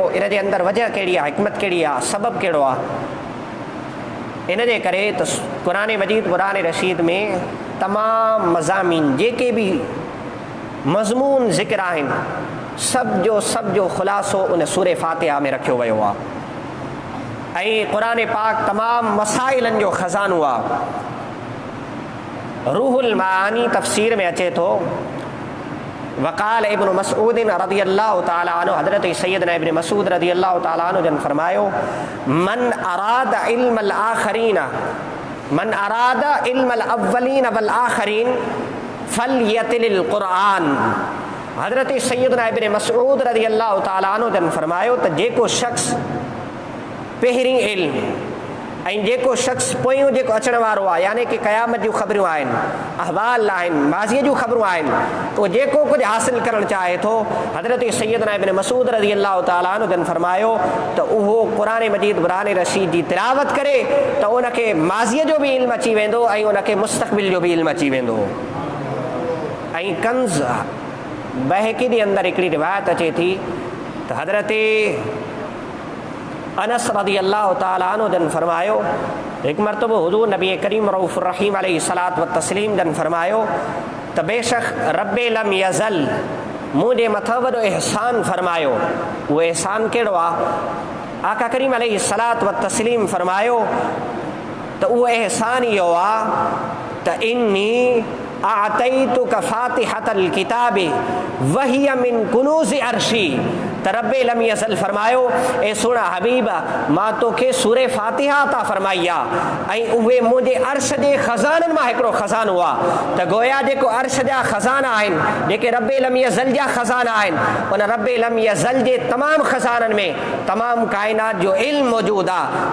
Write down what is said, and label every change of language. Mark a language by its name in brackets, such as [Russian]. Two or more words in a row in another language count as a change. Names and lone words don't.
[Sindhi] इन जे अंदरि वजह कहिड़ी आहे, हिकमत कहिड़ी आहे, सबबु कहिड़ो आहे? इन जे करे त क़ुरान मजीद क़ुरान रशीद में तमामु मज़ामीन जेके बि मज़मून ज़िक्र आहिनि सभ जो ख़ुलासो उन सूरह फातिहा में रखियो वियो आहे ऐं क़ुरान पाक तमामु मसाइलनि जो ख़ज़ानो आहे। रूहुल मानी तफ़सीर में अचे थो [Arabic] وقال ابن مسعود رضي الله تعالى عنه, [Sindhi] हज़रत सैयदना इब्न मसूद [Arabic] رضي الله تعالى عنه [Sindhi] जन फरमायो [Arabic] من أراد علم الآخرين من أراد علم الأولين والآخرين فليأت القرآن. [Sindhi] हज़रत सैयदना इब्न मसूद [Arabic] رضي الله تعالى عنه [Sindhi] जन फरमायो त जेको शख़्स पहिरीं इल्म ऐं जेको शख़्स पोयों जेको अचण वारो आहे यानी कि क़यामत जूं ख़बरूं आहिनि, अहवाल आहिनि, माज़ीअ जूं ख़बरूं आहिनि, तो जेको कुझु हासिलु करणु चाहे थो हज़रत सैयदना इब्न मसूद [Arabic] رضي الله تعالى عنه [Sindhi] जन फरमायो त उहो क़ुरान मजीद क़ुरान रशीद जी तिलावत करे त उनखे माज़ीअ जो बि इल्मु अची वेंदो ऐं उनखे मुस्तक़बिल जो बि इल्मु अची वेंदो। ऐं कंज़ बहकी जे अंदरि हिकिड़ी रिवायत अचे थी त हज़रत अनस [Arabic] رضي الله تعالى عنه [Sindhi] जन फरमायो हिकु मरतबो हुज़ूर नबी करीम [Arabic] رؤوف الرحيم عليه الصلاة والتسليم [Sindhi] जन फरमायो त बेशक [Arabic] رب لم يزل [Sindhi] मुंहिंजे मथां वॾो एहसान फरमायो। उहो एहसान कहिड़ो आहे? आका करीम [Arabic] عليه الصلاة والتسليم [Sindhi] फरमायो त उहो एहसान इहो आहे त [Arabic] إني آتيتك فاتحة الكتاب وهي من كنوز عرشي. [Sindhi] त [Arabic] رب لم يزل [Sindhi] फरमायो ए सुहिणा हबीब मां तोखे सूरह फातिहा अता फरमाई आहे ऐं उहे मुंहिंजे अर्श जे ख़ज़ाननि मां हिकिड़ो ख़ज़ानो आहे। त गोया जेको अर्श जा ख़ज़ाना आहिनि, जेके [Arabic] رب لم يزل [Sindhi] जा ख़ज़ाना आहिनि, उन [Arabic] رب لم يزل [Sindhi] जे तमामु ख़ज़ाननि में तमामु काइनात जो इल्मु मौजूदु आहे।